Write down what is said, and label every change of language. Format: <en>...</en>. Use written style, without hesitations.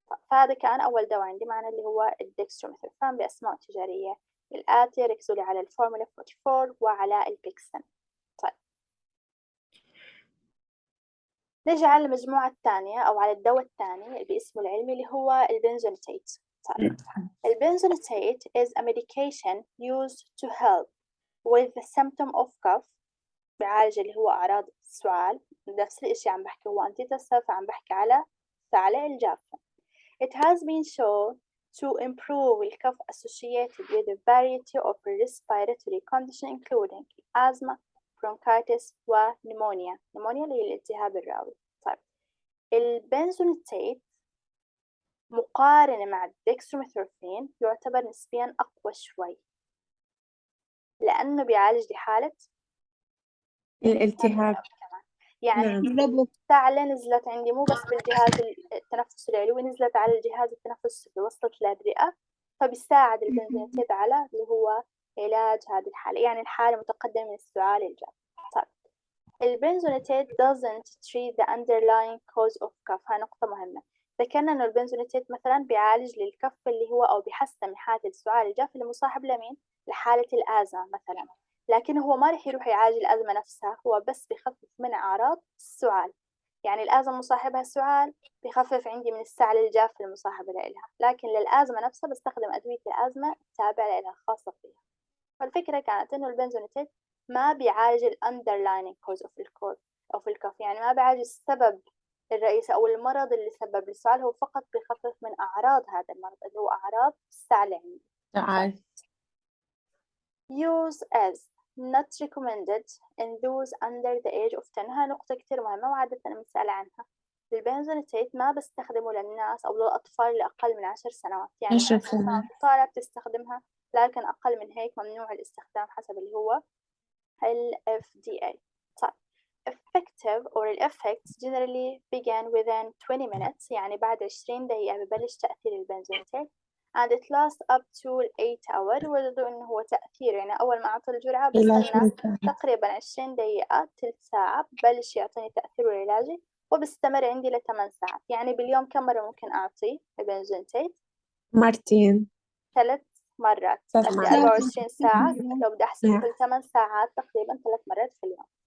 <ar>فهذا كان أول دواء عندي معنا اللي هو الدextromethorphan بأسماء تجارية الآتية. ركزوا لي على الفورمولا 44 وعلى البيكسن. طيب نجي على المجموعة الثانية أو على الدواء الثاني باسمه العلمي اللي هو البنزونيتيت.</ar> <en>طيب البنزونيتيت is a medication used to help with the symptom of cough،</en> <ar>بيعالج اللي هو أعراض السعال. نفس الإشي عم بحكي هو antitussilph، عم بحكي على الثعلب الجافة.</ar> <en>It has been shown to improve the cough associated with a variety of respiratory conditions including asthma, bronchitis ونمونيا.</en> <ar>نمونيا اللي هي الالتهاب الرئوي. طيب البنزونيتيت مقارنة مع الدextromethorphan يعتبر نسبيا أقوى شوي لأنه بيعالج لي حالة الالتهاب. كمان. يعني نعم. الثعلة نزلت عندي مو بس بالجهاز التنفس العلوي، نزلت على الجهاز التنفس السفلي، وصلت للرئة. فبيساعد البنزونيتيد على اللي هو علاج هذه الحالة، يعني الحالة متقدمة من السعال الجاف.</ar> <en>طيب البنزونيتيد doesn't treat the underlying cause of cough.</en> <ar>هاي نقطة مهمة. ذكرنا إنه البنزونيتيد مثلا بيعالج للكف اللي هو أو بيحسن من حالة السعال الجاف اللي مصاحب لمين؟ لحالة الآزمة مثلا، لكن هو ما رح يروح يعالج الأزمة نفسها، هو بس بيخفف من أعراض السعال. يعني الأزمة مصاحبها السعال بيخفف عندي من السعل الجاف المصاحبة لها، لكن للأزمة نفسها بستخدم أدوية الأزمة التابعة لها الخاصة فيها. فالفكرة كانت إنه البنزونيتيد ما بيعالج ال</ar> <en>underlying cause of</en> <ar>الكوف، يعني ما بيعالج السبب الرئيسي أو المرض اللي سبب السعال، هو فقط بيخفف من أعراض هذا المرض اللي هو أعراض السعل عندي. تعال.</ar> <en>Use as not recommended in those under the age of 10.</en> <ar>هاي نقطة كتير مهمة وعادة أنا مسألة عنها. البنزونيتيد ما بستخدمه للناس أو للأطفال اللي أقل من 10 سنوات، يعني 10 10 سنوات طالع بتستخدمها، لكن أقل من هيك ممنوع الاستخدام حسب اللي هو ال FDA.</ar> <en>طيب effective or the effects generally begin within 20 minutes،</en> <ar>يعني بعد 20 دقيقة ببلش تأثير البنزونيتيد</ar> <en>and it lasts up to 8 hours.</en> <ar>وجدوا إنه هو تأثير يعني أول ما أعطي الجرعة بستنى تقريبا 20 دقيقة تلت ساعة ببلش يعطيني تأثيره العلاجي وبستمر عندي ل8 ساعات. يعني باليوم كم مرة ممكن أعطيه البنزونيتيد؟ مرتين. 3 مرات. 24 ساعة لو بدي أحسب كل 8 ساعات تقريبا 3 مرات في اليوم.</ar>